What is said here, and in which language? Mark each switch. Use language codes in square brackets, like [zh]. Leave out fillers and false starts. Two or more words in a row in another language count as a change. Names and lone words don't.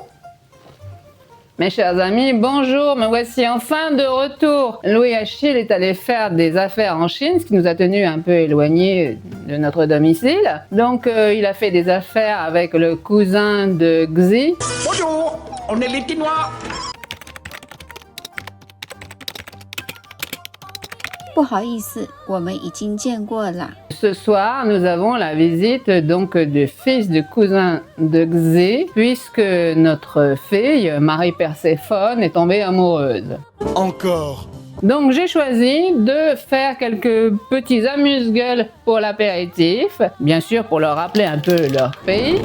[fr] Mes chers amis, bonjour, me voici enfin de retour. Louis Achille est allé faire des affaires en Chine, ce qui nous a tenus un peu éloignés de notre domicile. Donc il a fait des affaires avec le cousin de Xi. Bonjour, on est les Chinois. [zh] 不好意思，我们已经见过了。 [fr] Ce soir, nous avons la visite donc du fils du cousin de Xi, puisque notre fille, Marie Perséphone, est tombée amoureuse. Encore. Donc j'ai choisi de faire quelques petits amuse-gueules pour l'apéritif, bien sûr pour leur rappeler un peu leur pays.